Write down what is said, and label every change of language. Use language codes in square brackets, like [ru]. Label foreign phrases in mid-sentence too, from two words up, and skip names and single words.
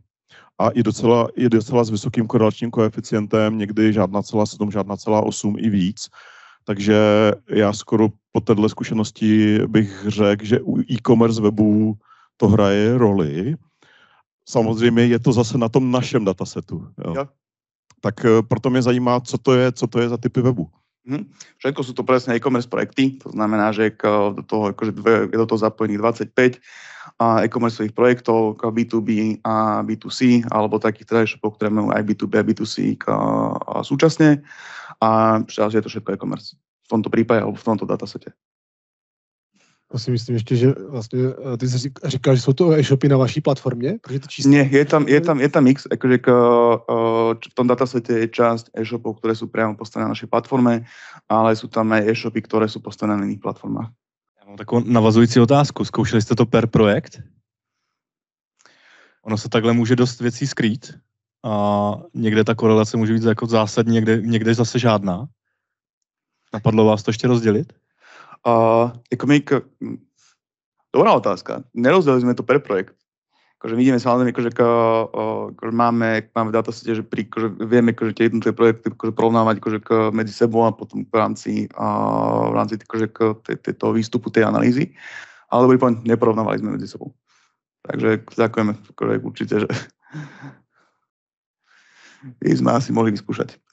[cs] A i docela s vysokým korelačním koeficientem, někdy žádná celá 7, žádná celá 8 i víc. Takže já skoro po této zkušenosti bych řekl, že u e-commerce webů to hraje roli. Samozřejmě je to zase na tom našem datasetu. Jo. Tak proto mě zajímá, co to je za typy webu. [sk] Všetko sú to presne e-commerce projekty, to znamená, že do toho, akože je do toho zapojených 25 e-commerceových projektov B2B a B2C, alebo takých teda e-shopov, ktoré majú aj B2B a B2C súčasne. A je to všetko e-commerce. V tomto prípade alebo v tomto datasete. [cs] To si myslím ještě, že vlastně ty jsi říkal, že jsou to e-shopy na vaší platformě? [sk] Nie, je tam mix, akože v tom datasete je časť e-shopov, ktoré sú priamo postavené na našej platforme, ale sú tam aj e-shopy, ktoré sú postavené na iných platformách. [cs] Já mám takovou navazující otázku. Zkoušeli jste to per projekt? Ono se takhle může dost věcí skrýt a někde ta korelace může být jako zásadní, někde zase žádná. Napadlo vás to ještě rozdělit? [sk] Dobrá otázka. Nerozdelili sme to per projekt. Akože vidíme samozrejme, akože máme v datasete, že vieme tie jednotlivé projekty porovnávať medzi sebou a potom v rámci toho výstupu tej analýzy. Ale dobrý point, neporovnávali sme medzi sebou. Takže ďakujeme určite, že by sme asi mohli vyskúšať.